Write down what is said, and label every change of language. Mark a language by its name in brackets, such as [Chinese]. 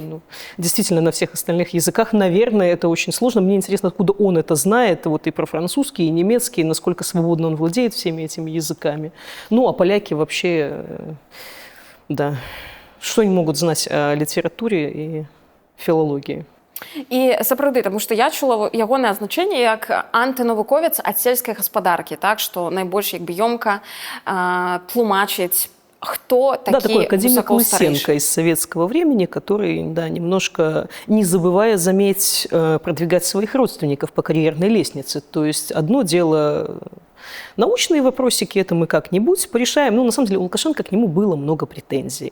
[Russian] Ну, действительно, на всех остальных языках, наверное, это очень сложно. Мне интересно, откуда он это знает, вот и про французский, и немецкий, насколько свободно он владеет всеми этими языками. Ну, а поляки вообще, да, что они могут знать о литературе и филологии? [Belarusian] І сапраўды, тому што я чула ягонае значэнне як антынавуковец ад сельскай гаспадаркі, так, што найбольш як бы ёмка тлумачыць, [Russian] кто такие. Да, такой академик Лысенко из советского времени, который, да, немножко, не забывая, заметь, продвигать своих родственников по карьерной лестнице. То есть одно дело научные вопросики, это мы как-нибудь порешаем. Ну, на самом деле, у Лукашенко к нему было много претензий.